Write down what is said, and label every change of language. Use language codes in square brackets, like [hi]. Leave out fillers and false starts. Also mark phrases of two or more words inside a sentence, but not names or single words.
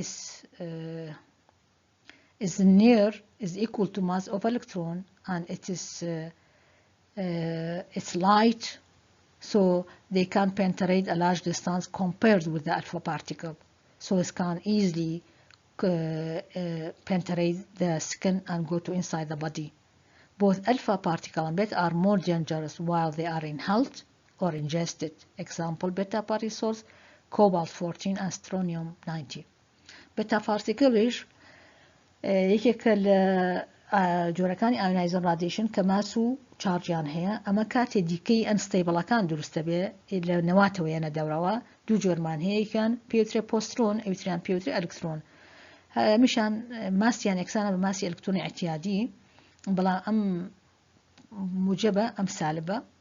[en] is equal to mass of electron, and it is it's light, so they can penetrate a large distance compared with the alpha particle, so it can easily penetrate the skin and go to inside the body. Both alpha particle and beta are more dangerous while they are inhaled or ingested. Example, beta particles, cobalt-14 and strontium-90. Beta particles [ckb] یەکێکە لە جۆرەکانی [en] ionizing radiation [ckb] کە ماس و چارجیان هەیە ئەمە کاتێ دیکەی ئەنستەیبڵەکان دروستە بێ لە نەواتەوە یەنە دەورەوە دوو جۆرمان هەیە یەکیان پێوترێ پۆسترۆن ئەوتریان پێوترێ ئەلکترۆن میشان ماسیان یەکسانە بە ماسی ئەلکترۆنی اعتیادی بەڵام ئەم موجبە ئەم سالبە